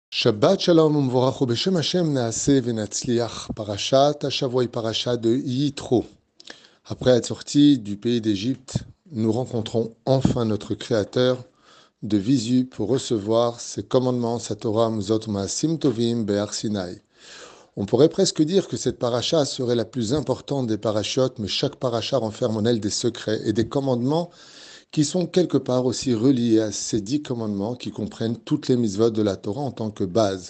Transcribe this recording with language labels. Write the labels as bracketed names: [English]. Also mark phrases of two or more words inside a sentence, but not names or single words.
[Hebrew] שבת שלום ומבורך בשם ה' נעשה ונצליח. פרשת השבוע, [French] parashat de Yitro. Après être sortis du pays d'Égypte, nous rencontrons enfin notre Créateur de visu pour recevoir ses commandements, sa Torah, [Hebrew] מצוות מעשים טובים בהר סיני. [French] On pourrait presque dire que cette paracha serait la plus importante des parachutes, mais chaque paracha renferme en elle des secrets et des commandements qui sont quelque part aussi reliés à ces 10 commandements qui comprennent toutes les mitzvot de la Torah en tant que base.